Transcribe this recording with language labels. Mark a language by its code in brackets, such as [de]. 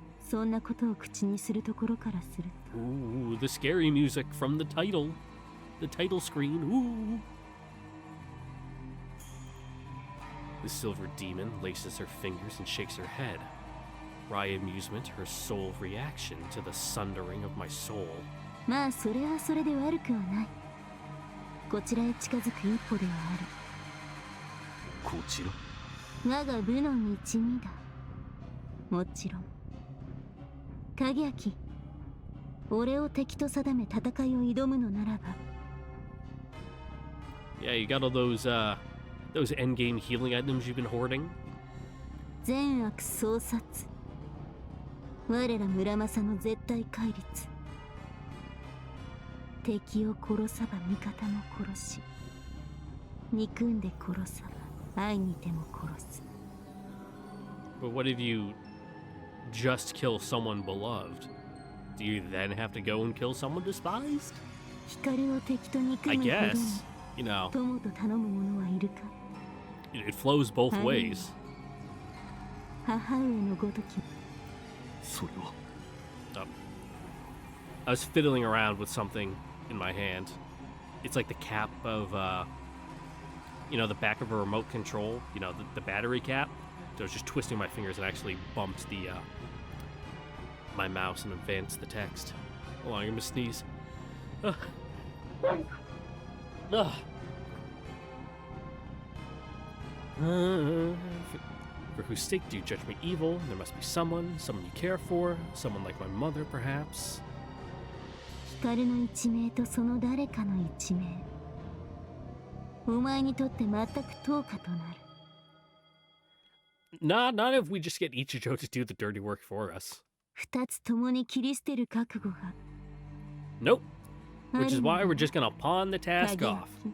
[ja] そんなことを口にするところからすると。 [en] Ooh, the scary music from the title screen, ooh. The silver demon laces her fingers and shakes her head. Wry amusement, her sole reaction to the sundering of my soul. [ja] まあそれはそれで悪くはない。こちらへ近づく一歩ではある。こちら。我が部の一味だ。もちろん。影明、俺を敵と定め戦いを挑むのならば。 [en] Yeah, you got all those endgame healing items you've been hoarding? [ja] 善悪相殺。我ら村正の絶対戒律。敵を殺さば味方も殺し、憎んで殺さば愛にても殺す。 [en] But what if you just kill someone beloved? Do you then have to go and kill someone despised? [ja] 光を敵と憎 [en] I [ja] むほどに [en] guess, you know, [ja] 友と頼む者はいるか。 [en] it flows both ways. [ja] 母上のごとき。それは。 [en] I was fiddling around with something in my hand. It's like the cap of, the back of a remote control, the battery cap. So I was just twisting my fingers and actually bumped my mouse and advanced the text. Hold on, I'm gonna sneeze. Ugh. Ugh. For whose sake do you judge me evil? There must be someone you care for, someone like my mother, perhaps. [ja] 光の一命とその誰かの一命。お前にとって全く等価となる。 [en] Not if we just get Ichijo to do the dirty work for us. [ja] 二つ共に切り捨てる覚悟が。 [en] Nope. Which is why we're just gonna pawn the task off.